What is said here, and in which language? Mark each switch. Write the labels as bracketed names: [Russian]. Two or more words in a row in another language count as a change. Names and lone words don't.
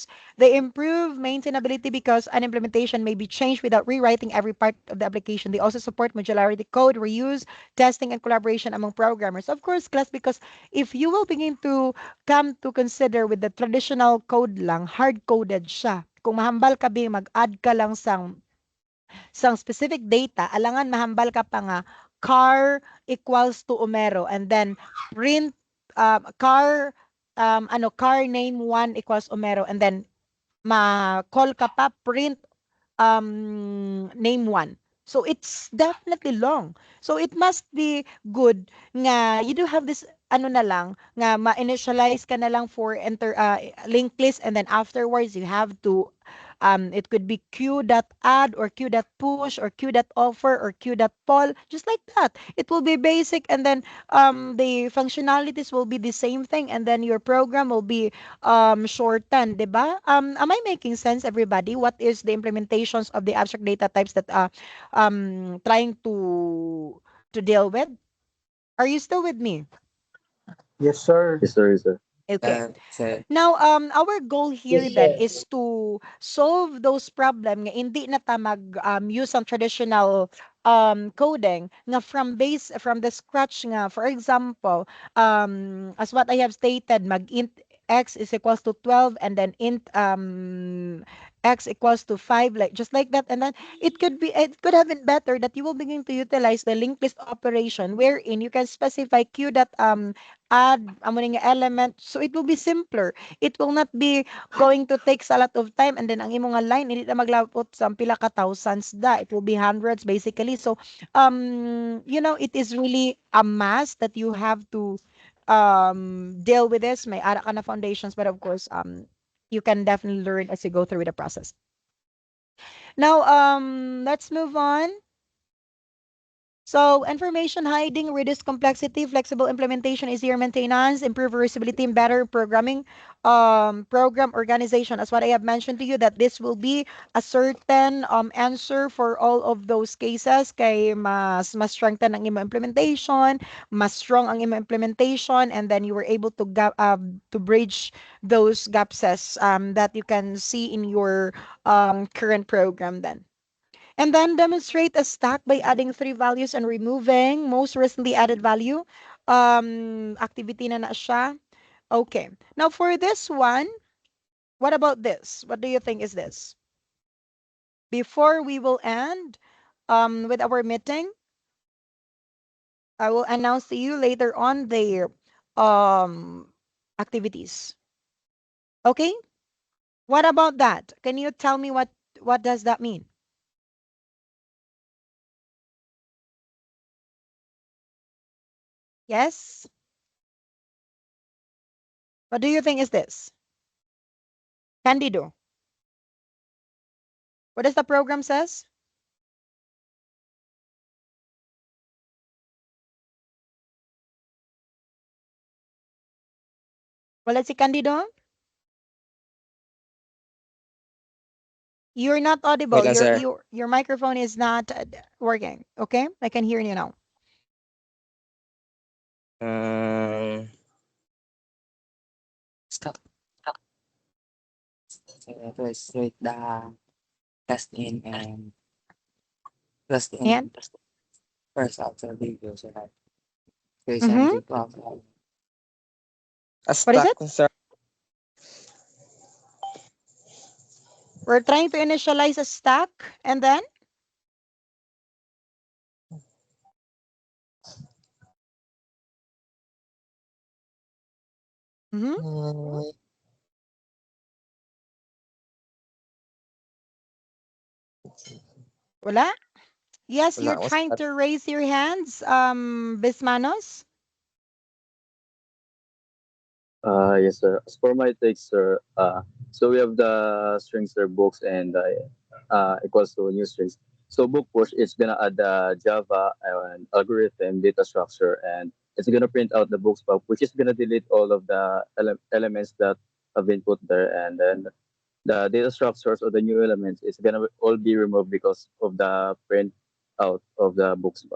[English] They improve maintainability because an implementation may be changed without rewriting every part of the application. They also support modularity code, reuse, testing, and collaboration among programmers. Of course, class, because if you will begin to come to consider with the traditional code lang, hard-coded siya. [Hiligaynon] Kung mahambal ka mag-add ka lang sang specific data, alangan mahambal ka pa nga [English] car equals to Omero and then [Hiligaynon] print car name 1 equals Omero and then ma-call ka pa print name 1. [English] So it's definitely long. So it must be good nga you do have this [Hiligaynon] ano na lang nga ma-initialize ka na lang [English] for linked list and then afterwards you have to It could be q.add or q.push or q.offer or q.poll, just like that. It will be basic, and then the functionalities will be the same thing, and then your program will be shortened, diba? Am I making sense, everybody? What is the implementations of the abstract data types that trying to deal with? Are you still with me? Yes, sir. Yes, sir. Yes, sir. Okay. Sir. Now, our goal here then is to solve those problem [Hiligaynon] nga hindi na ta mag use ang [English] traditional coding nga from the scratch nga. For example, as what I have stated, mag int x is equals to 12, and then int x equals to 5, like just like that. And then it could have been better that you will begin to utilize the linked list operation, wherein you can specify q dot add [Hiligaynon] amo nga [English] element, so it will be simpler. It will not be going to take a lot of time, and then [Hiligaynon] ang imong nga line hindi na maglapot sa pila ka thousands da, [English] it will be hundreds basically. So it is really a must that you have to deal with this. [Hiligaynon] May ara ka na [English] foundations, but of course you can definitely learn as you go through the process. Now let's move on. So information hiding, reduce complexity, flexible implementation, easier maintenance, improve reusability, and better programming, program organization. As what I have mentioned to you, that this will be a certain answer for all of those cases. [Hiligaynon] Kay mas strengthen ang imo implementation, mas strong ang imo implementation, [English] and then you were able to to bridge those gaps that you can see in your current program then. And then demonstrate a stack by adding 3 values and removing most recently added value. [Hiligaynon] Activity na siya. [English] Okay. Now for this one, what about this? What do you think is this? Before we will end with our meeting, I will announce to you later on the activities. Okay? What about that? Can you tell me what does that mean? Yes? What do you think is this? Candido. What does the program says? [Hiligaynon] Wala si Candido? [English] You're not audible. [Hiligaynon] Wala, sir. [English] Your microphone is not working. Okay? I can hear you now. Stop. First, wait the test in and test in And? first after video, sir. Okay, Mhm. something problem. A What is stack, it? sir. We're trying to initialize a stack, and then? Mhm. [Hiligaynon] Wala? [English] Yes, [Hiligaynon] Wala [English] you're [Hiligaynon] akong [English] trying stack. to raise your hands, Bismanos. Yes, sir. As for my take, sir, so we have the strings, sir, books, and equals to new strings. So book push, it's gonna add the Java and algorithm data structure, and it's gonna print out the books pub, which is gonna delete all of the elements that have been put there, and then the data structures of the new elements is gonna all be removed because of the print out of the books pub.